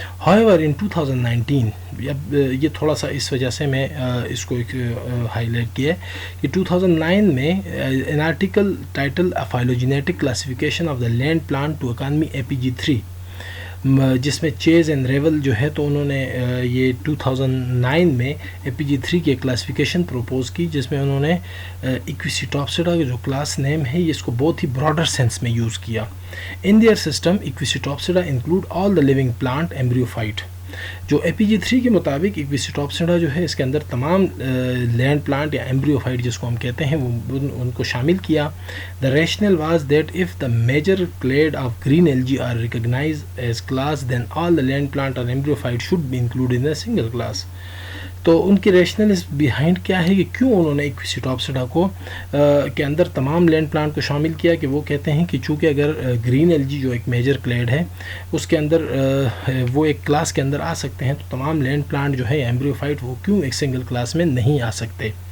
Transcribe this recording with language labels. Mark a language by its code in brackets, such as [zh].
[en] however in 2019 [ur] یہ تھوڑا سا اس وجہ سے میں اس کو ہائی لائٹ کیا ہے کہ 2009 میں [en] an article titled A phylogenetic classification of the land plant to economy APG3 [ur] جس میں چیز اینڈ ریول جو ہے تو انہوں نے یہ 2009 میں APG3 کی کلاسیفیکیشن پروپوز کی جس میں انہوں نے ایکویسیٹاپسیڈا کا جو کلاس نیم ہے یہ اس کو بہت ہی براڈر سینس میں یوز کیا. [en] In their system Equisetopsida include all the living plant embryophyte. [ur] جو APG3 کے مطابق ایکویسیٹاپسیڈا جو ہے اس کے اندر تمام لینڈ پلانٹ یا ایمبریوفائٹ جس کو ہم کہتے ہیں وہ ان کو شامل کیا. [en] The rationale was that if the major clade of green algae are recognized as class then all the land plant or embryophyte should be included in a single class. [ur] تو ان کی ریشنل اس بیہائنڈ کیا ہے کہ کیوں انہوں نے ایکویسیٹاپسیڈا کو کے اندر تمام لینڈ پلانٹ کو شامل کیا کہ وہ کہتے ہیں کہ چونکہ اگر گرین ایلجی جو ایک میجر کلیڈ ہے اس کے اندر وہ ایک کلاس کے اندر آ سکتے ہیں تو تمام لینڈ پلانٹ جو ہے ایمبریوفائٹ وہ کیوں ایک سنگل کلاس میں نہیں آ سکتے.